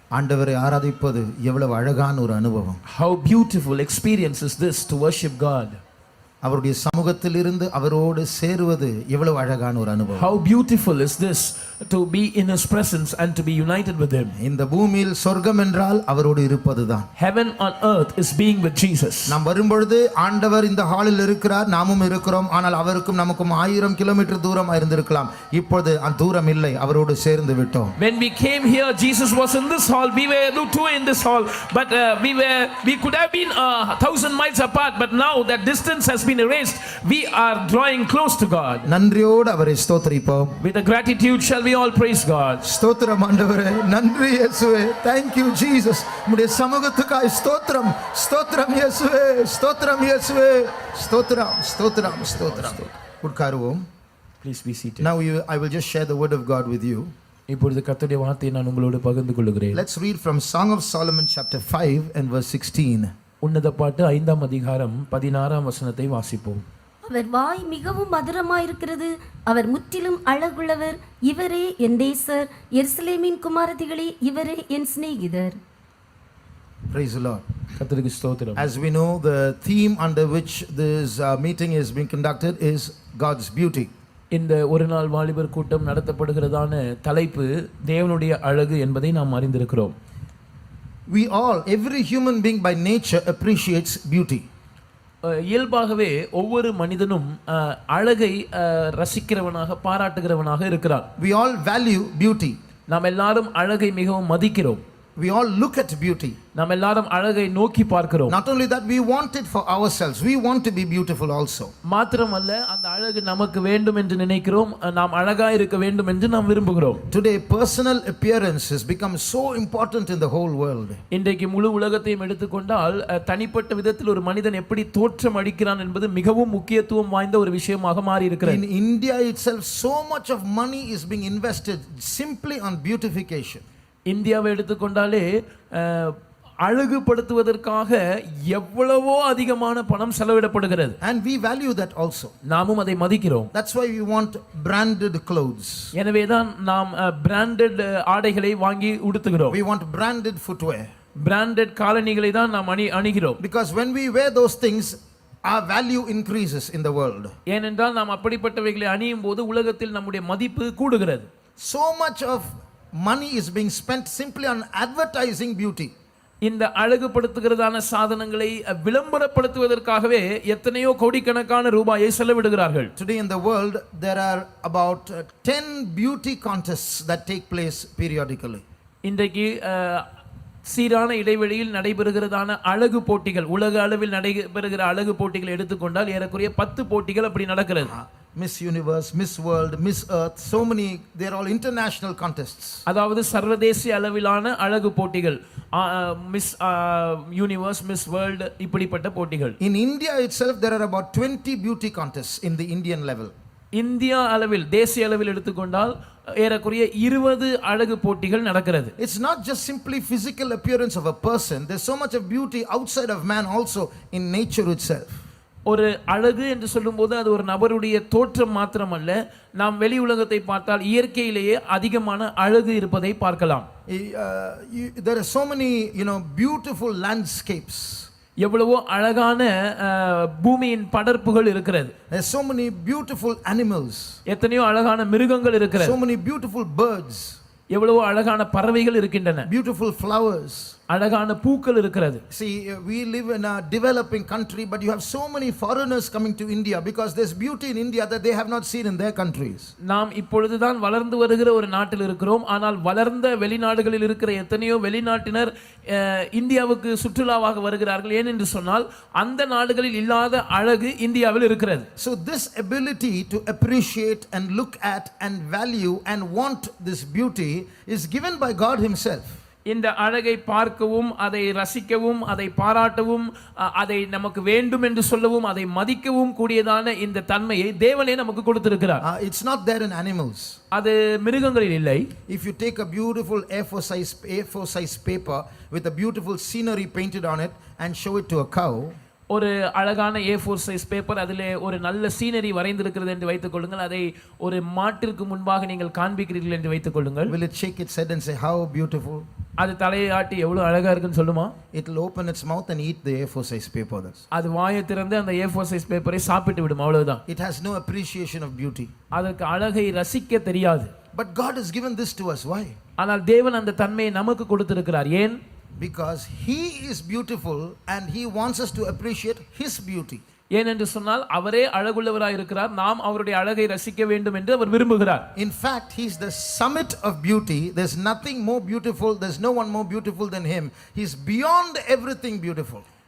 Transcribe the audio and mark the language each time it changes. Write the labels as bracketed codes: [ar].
[ta] ஆண்டவரை ஆராதிப்பது எவ்வளவு அழகான ஒரு அனுபவம். [en] How beautiful experience is this to worship God. [ta] அவருடைய சமூகத்தில் இருந்து அவரோடு சேருவது எவ்வளவு அழகான ஒரு அனுபவம். [en] How beautiful is this to be in his presence and to be united with him. [ta] இந்த பூமியில் சொர்க்கம் என்றால் அவரோடு இருப்பதுதான். [en] Heaven on earth is being with Jesus. [ta] நாம் வரும்பொழுது ஆண்டவர் இந்த ஹாலில் இருக்கிறார், நாமும் இருக்கிறோம். ஆனால் அவருக்கும் நமக்கும் 1000 கிலோமீட்டர் தூரம் இருந்திருக்கலாம். இப்பொழுது அந்த தூரம் இல்லை, அவரோடு சேர்ந்து விட்டோம். [en] When we came here, Jesus was in this hall, we were two in this hall, but we could have been 1,000 miles apart, but now that distance has been erased. We are drawing close to God. [ta] நன்றியோடு அவரை ஸ்தோத்திரிப்போம். [en] With a gratitude shall we all praise God. [ta] ஸ்தோத்திரம் ஆண்டவரே, நன்றி இயேசுவே. [en] Thank you Jesus. [ta] உம்முடைய சமூகத்துக்காய் ஸ்தோத்திரம். ஸ்தோத்திரம் இயேசுவே. ஸ்தோத்திரம் இயேசுவே. ஸ்தோத்திரம் ஸ்தோத்திரம் ஸ்தோத்திரம். உட்காருவோம். [en] Please be seated. Now I will just share the word of God with you. [ta] இப்பொழுது கர்த்தருடைய வார்த்தையை நான் உங்களோடு பகிர்ந்து கொள்கிறேன். [en] Let's read from Song of Solomon chapter 5 and verse 16. [ta] உன்னத பாட்டு 5ஆம் அதிகாரம் 16ஆம் வசனத்தை வாசிப்போம். அவர் வாய் மிகவும் மதுரமாயிருக்கிறது, அவர் முற்றிலும் அழகுள்ளவர், இவரே என் நேசர், எருசலேமின் குமாரத்திகளே இவரே என் சிநேகிதர். [en] Praise the Lord. [ta] கர்த்தருக்கு ஸ்தோத்திரம். [en] As we know, the theme under which this meeting is being conducted is God's beauty. [ta] இந்த ஒரு நாள் வாலிபர் கூட்டம் நடத்தப்படுகிறதான தலைப்பு தேவனுடைய அழகு என்பதை நாம் அறிந்திருக்கிறோம். [en] We all, every human being by nature appreciates beauty. [ta] இயல்பாகவே ஒவ்வொரு மனிதனும் அழகை ரசிக்கிறவனாக பாராட்டுகிறவனாக இருக்கிறான். [en] We all value beauty. [ta] நாம் எல்லாரும் அழகை மிகவும் மதிக்கிறோம். [en] We all look at beauty. [ta] நாம் எல்லாரும் அழகை நோக்கி பார்க்கிறோம். [en] Not only that, we want it for ourselves. We want to be beautiful also. [ta] மாத்திரமல்ல, அந்த அழகு நமக்கு வேண்டும் என்று நினைக்கிறோம். நாம் அழகாய் இருக்க வேண்டும் என்று நாம் விரும்புகிறோம். [en] Today personal appearance has become so important in the whole world. [ta] இன்றைக்கு முழு உலகத்தையும் எடுத்துக்கொண்டால் தனிப்பட்ட விதத்தில் ஒரு மனிதன் எப்படி தோற்றம் அளிக்கிறான் என்பது மிகவும் முக்கியத்துவம் வாய்ந்த ஒரு விஷயமாக மாறி இருக்கிறது. [en] In India itself, so much of money is being invested simply on beautification. [ta] இந்தியாவை எடுத்துக்கொண்டாலே அழகுபடுத்துவதற்காக எவ்வளவோ அதிகமான பணம் செலவிடப்படுகிறது. [en] And we value that also. [ta] நாமும் அதை மதிக்கிறோம். [en] That's why we want branded clothes. [ta] எனவே தான் நாம் பிராண்டட் ஆடைகளை வாங்கி உடுத்துகிறோம். [en] We want branded footwear. [ta] Branded காலணிகளை தான் நாம் அணிகிறோம். [en] Because when we wear those things, our value increases in the world. [ta] ஏனென்றால் நாம் அப்படிப்பட்டவைகளை அணியும் போது உலகத்தில் நம்முடைய மதிப்பு கூடுகிறது. [en] So much of money is being spent simply on advertising beauty. [ta] இந்த அழகுபடுத்துகிறதான சாதனங்களை விளம்பரப்படுத்துவதற்காகவே எத்தனையோ கோடிக்கணக்கான ரூபாயை செலவிடுகிறார்கள். [en] Today in the world there are about 10 beauty contests that take place periodically. [ta] இன்றைக்கு சீரான இடைவெளியில் நடைபெறுகிறதான அழகு போட்டிகள், உலக அளவில் நடைபெறுகிற அழகு போட்டிகள் எடுத்துக்கொண்டால் ஏறக்குறைய 10 போட்டிகள் அப்படி நடக்கிறது. [en] Miss Universe, Miss World, Miss Earth, so many, they are all international contests. [ta] அதாவது சர்வதேசிய அளவிலான அழகு போட்டிகள், மிஸ் யூனிவர்ஸ், மிஸ் வேர்ல்ட், இப்படிப்பட்ட போட்டிகள். [en] In India itself there are about 20 beauty contests in the Indian level. [ta] India அளவில், தேசிய அளவில் எடுத்துக்கொண்டால் ஏறக்குறைய 20 அழகு போட்டிகள் நடக்கிறது. [en] It's not just simply physical appearance of a person. There's so much of beauty outside of man also in nature itself. [ta] ஒரு அழகு என்று சொல்லும்போது அது ஒரு நபருடைய தோற்றம் மாத்திரமல்ல, நாம் வெளி உலகத்தை பார்த்தால் இயற்கையிலேயே அதிகமான அழகு இருப்பதை பார்க்கலாம். [en] There are so many, beautiful landscapes. [ta] எவ்வளவோ அழகான பூமியின் படர்ப்புகள் இருக்கிறது. [en] There are so many beautiful animals. [ta] எத்தனையோ அழகான மிருகங்கள் இருக்கிறது. [en] So many beautiful birds. [ta] எவ்வளவோ அழகான பறவைகள் இருக்கின்றன. [en] Beautiful flowers. [ta] அழகான பூக்கள் இருக்கிறது. [en] See, we live in a developing country, but you have so many foreigners coming to India because there's beauty in India that they have not seen in their countries. [ta] நாம் இப்பொழுதுதான் வளர்ந்து வருகிற ஒரு நாட்டில் இருக்கிறோம். ஆனால் வளர்ந்த வெளிநாடுகளில் இருக்கிற எத்தனையோ வெளிநாட்டினர் இந்தியாவுக்கு சுற்றுலாவாக வருகிறார்கள். ஏனென்று சொன்னால் அந்த நாடுகளில் இல்லாத அழகு இந்தியாவில் இருக்கிறது. [en] So this ability to appreciate and look at and value and want this beauty is given by God himself. [ta] இந்த அழகை பார்க்கவும், அதை ரசிக்கவும், அதை பாராட்டவும், அதை நமக்கு வேண்டும் என்று சொல்லவும், அதை மதிக்கவும் கூடியதான இந்த தன்மையை தேவனே நமக்கு கொடுத்திருக்கிறார். [en] It's not there in animals. [ta] அது மிருகங்களில் இல்லை. [en] If you take a beautiful A4 size paper with a beautiful scenery painted on it and show it to a cow, [ta] ஒரு அழகான A4 சைஸ் பேப்பர், அதிலே ஒரு நல்ல சீனரி வரைந்திருக்கிறது என்று வைத்துக் கொள்ளுங்கள். அதை ஒரு மாட்டிற்கு முன்பாக நீங்கள் காண்பிக்கிறீர்கள் என்று வைத்துக் கொள்ளுங்கள். [en] Will it shake its head and say, how beautiful? [ta] அது தலையை ஆட்டி எவ்வளவு அழகா இருக்குன்னு சொல்லுமா? [en] It will open its mouth and eat the A4 size paper. [ta] அது வாயை திறந்து அந்த A4 சைஸ் பேப்பரை சாப்பிட்டு விடும், அவ்வளவுதான். [en] It has no appreciation of beauty. [ta] அதற்கு அழகை ரசிக்க தெரியாது. [en] But God has given this to us. Why? [ta] ஆனால் தேவன் அந்த தன்மையை நமக்கு கொடுத்திருக்கிறார். ஏன்? [en] Because He is beautiful and He wants us to appreciate His beauty. [ta] ஏனென்று சொன்னால் அவரே அழகுள்ளவராய் இருக்கிறார், நாம் அவருடைய அழகை ரசிக்க வேண்டும் என்று அவர் விரும்புகிறார். [en] In fact, He is the summit of beauty. There's nothing more beautiful, there's no one more beautiful than Him. He's beyond everything beautiful.